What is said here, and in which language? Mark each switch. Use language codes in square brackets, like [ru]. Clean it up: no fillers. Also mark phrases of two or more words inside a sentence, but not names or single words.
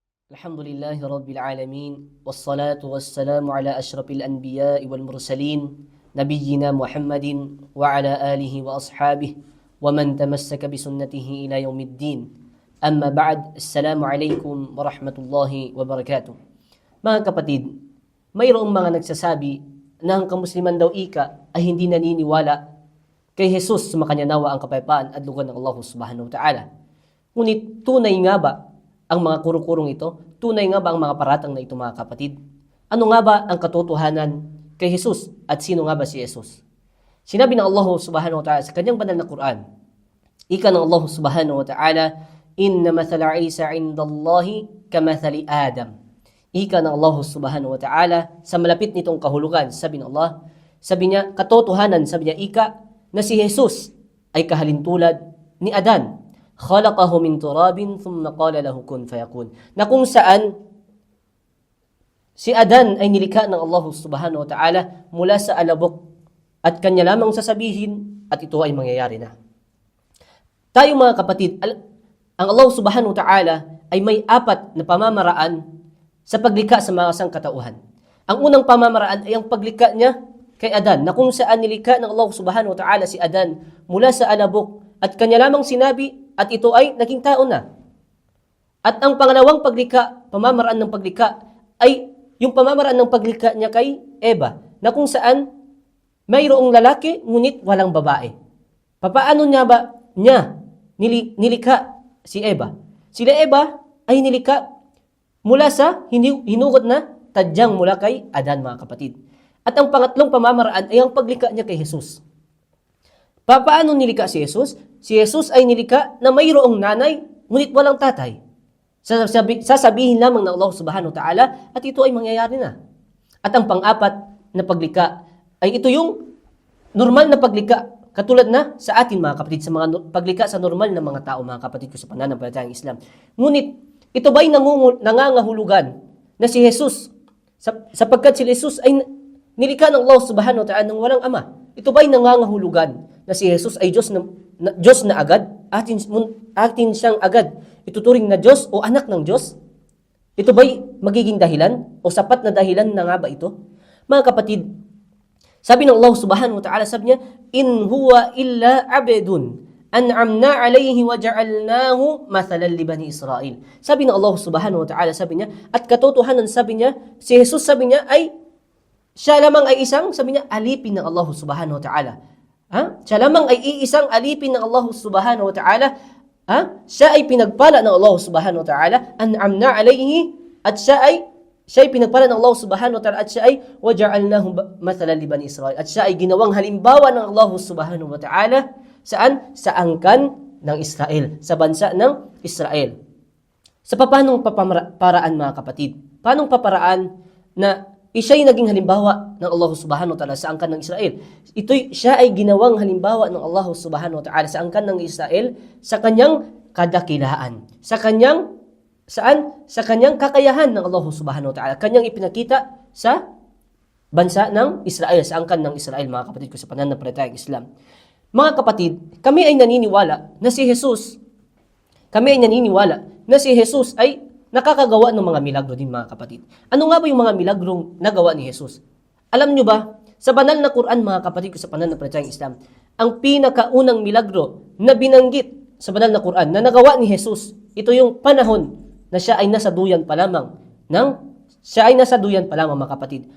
[ar] الحمد لله رب العالمين والصلاة والسلام على أشرف الأنبياء والمرسلين نبينا محمد وعلى آله وأصحابه ومن تمسك بسنته إلى يوم الدين. أما بعد السلام عليكم ورحمة الله وبركاته. [tl] Mga kapatid, mayroong mga nagsasabi na ang kamusliman daw ika ay hindi naniniwala kay Jesus sumakanya nawa ang kapayapaan at lugan ng [ar] الله سبحانه وتعالى. [tl] Ngunit tunay nga ba ang mga kuro-kurong ito? Tunay nga ba ang mga paratang na ito, mga kapatid? Ano nga ba ang katotohanan kay Jesus at sino nga ba si Jesus? Sinabi ng [ar] الله سبحانه وتعالى [tl] sa kanyang banal na Quran, ika ng [ar] الله سبحانه وتعالى, إن مثل عيسى عند الله كمثل آدم. [tl] Ika ng [ar] الله سبحانه وتعالى [tl] sa malapit nitong kahulugan, sabi ng Allah, sabi niya, katotohanan, sabi niya, ika, na si Jesus ay kahalintulad ni Adan. [ar] خلقه من تراب ثم قال له كن فيكون. [tl] Na kung saan si Adan ay nilikha ng [ar] الله سبحانه وتعالى [tl] mula sa alabok at kanya lamang sasabihin at ito ay mangyayari na. Tayo mga kapatid, ang [ar] الله سبحانه وتعالى [tl] ay may apat na pamamaraan sa paglikha sa mga sangkatauhan. Ang unang pamamaraan ay ang paglikha niya kay Adan, na kung saan nilikha ng [ar] الله سبحانه وتعالى [tl] si Adan mula sa alabok at kanya lamang sinabi at ito ay naging tao na. At ang pangalawang pamamaraan ng paglikha ay yung pamamaraan ng paglikha niya kay Eva, na kung saan mayroong lalaki ngunit walang babae. Papaano niya ba nilikha si Eva? Sila Eva ay nilikha mula sa hinugod na tadyang mula kay Adan, mga kapatid. At ang pangatlong pamamaraan ay ang paglikha niya kay Jesus. Paano nilikha si Jesus? Si Jesus ay nilikha na mayroong nanay, ngunit walang tatay. Sasabihin lamang ng [ar] الله سبحانه وتعالى [tl] at ito ay mangyayari na. At ang pang-apat na paglikha ay ito yung normal na paglikha, katulad na sa atin, mga kapatid, sa mga paglikha sa normal na mga tao, mga kapatid ko sa pananampalatayang Islam. Ngunit ito ba'y nangangahulugan na si Jesus, sapagkat si Jesus ay nilikha ng [ar] الله سبحانه وتعالى [tl] ng walang ama? Ito ba'y nangangahulugan na si Jesus ay Diyos na agad? Atin siyang agad ituturing na Diyos o anak ng Diyos? Ito ba'y magiging dahilan o sapat na dahilan na nga ba ito? Mga kapatid, sabi ng [ar] الله سبحانه وتعالى, [tl] sabi niya, [ar] إن هو إلا عبد أنعمنا عليه وجعلناه مثلا لبني إسرائيل. [tl] Sabi ng [ar] الله سبحانه وتعالى, [tl] sabi niya, at katotohanan, sabi niya, si Jesus, sabi niya, siya lamang ay isang, sabi niya, alipin ng [ar] الله سبحانه وتعالى. [tl] Siya lamang ay iisang alipin ng [ar] الله سبحانه وتعالى. [tl] Siya ay pinagpala ng [ar] الله سبحانه وتعالى. أنعمنا عليه, [tl] at siya ay pinagpala ng [ar] الله سبحانه وتعالى, [tl] at siya ay [ar] وجعلناه مثلا لبني إسرائيل. [tl] At siya ay ginawang halimbawa ng [ar] الله سبحانه وتعالى. [tl] Saan? Sa angkan ng Israel, sa bansa ng Israel. Sa paanong paparaan, mga kapatid? Paanong paparaan na siya'y naging halimbawa ng [ar] الله سبحانه وتعالى [tl] sa angkan ng Israel? Siya ay ginawang halimbawa ng [ar] الله سبحانه وتعالى [tl] sa angkan ng Israel sa kanyang kadakilaan, sa kanyang kakayahan ng [ar] الله سبحانه وتعالى. [tl] Kanyang ipinakita sa bansa ng Israel, sa angkan ng Israel, mga kapatid ko sa pananampalatayang Islam. Mga kapatid, kami ay naniniwala na si Jesus ay nakakagawa ng mga milagro din, mga kapatid. Ano nga ba yung mga milagrong nagawa ni Jesus? Alam nyo ba, sa banal na Quran, mga kapatid ko sa pananampalatayang Islam, ang pinakaunang milagro na binanggit sa banal na Quran na nagawa ni Jesus, ito yung panahon na siya ay nasa duyan pa lamang, mga kapatid.